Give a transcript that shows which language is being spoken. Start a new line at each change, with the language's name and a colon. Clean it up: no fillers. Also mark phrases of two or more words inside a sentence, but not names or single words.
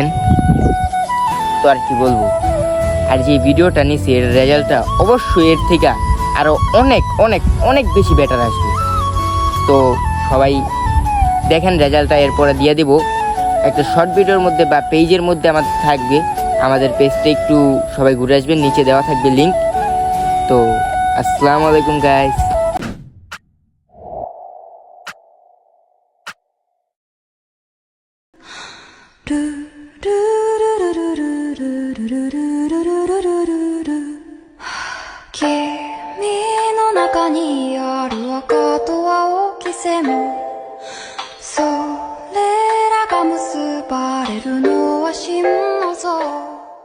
Bangla: তো আর কি বলবো, আর যে ভিডিওটা নিছি এর রেজাল্টটা অবশ্যই এর থেকে আরো অনেক অনেক অনেক বেশি বেটার আসবে। তো সবাই দেখেন রেজাল্টটা, এরপরে দিয়ে দিব একটা শর্ট ভিডিওর মধ্যে বা পেজের মধ্যে আমাদের থাকবে। আমাদের পেজটা একটু সবাই ঘুরে আসবেন, নিচে দেওয়া থাকবে লিঙ্ক। তো
Arabic: السلام عليكم
Bangla: গাইস।
Japanese: 君の中にある赤と青き線、それらが結ばれるのは心の像。